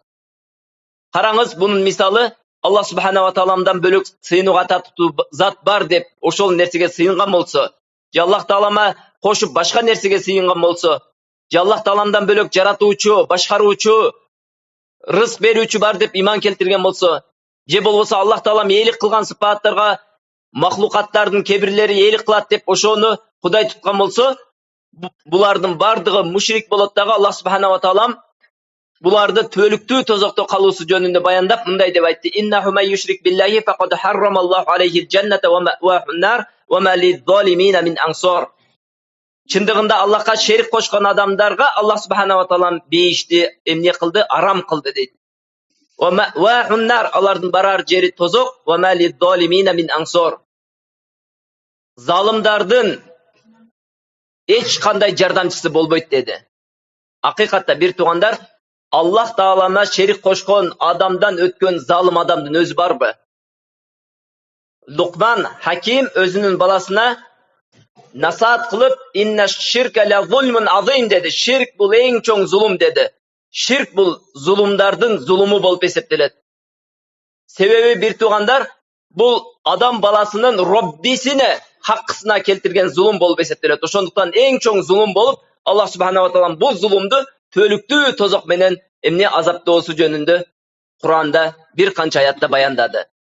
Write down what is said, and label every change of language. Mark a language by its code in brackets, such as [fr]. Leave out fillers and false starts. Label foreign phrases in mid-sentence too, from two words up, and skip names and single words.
[ky] Караңыз, бунун мисалы Аллах субхана ва тааламдан бөлөк сыйынууга татыктуу зат бар деп ошол нерсеге сыйынган болсо, же Аллах таалама кошуп башка нерсеге сыйынган болсо, же Аллах тааламдан бөлөк жаратуучу, башкаруучу, рызык берүүчү бар деп иман келтирген болсо, же болбосо Аллах тааламээлик кылган сыпаттарга махлукаттардын кебирлери eelik кылат деп ошону Кудай туткан болсо, булардын бардыгы мушрик болот дагы. Аллах субхана ва таалам буларды түбөлүктүү тозокто калуусу жөнүндө баяндап мындай деп айтты: [ar] إنه من يشرك بالله فقد حرم الله عليه الجنة ومأواه النار وما للظالمين من أنصار. [ky] Чындыгында Аллахка шерик кошкон адамдарга Аллах субхана ва таалам бейишти эмне кылды? Арам кылды дейт. [ar] ومأواه النار, [ky] алардын барар жери тозок, [ar] وما للظالمين من أنصار. [ky] Залымдардын эч кандай жардамчысы болбойт деди. Акыйкатта бир туугандар, Аллах таалама шерик кошкон адамдан өткөн залым адамдын өзү барбы? Лукман Хаким өзүнүн баласына насаат кылып, [ar] إن الشرك لظلم عظيم деди. [ky] Ширк бул эң чоң зулум деди. Ширк бул зулумдардын зулуму болуп эсептелет. Себеби бир туугандар, бул адам баласынын Роббисине хаккысына келтирген зулум болуп эсептелет. Ошондуктан эң чоң зулум болуп, Аллах субхана ва таалам бул зулумду түбөлүктүү тозок менен эмне азаптоосу жөнүндө Куранда бир канча аятта баяндады.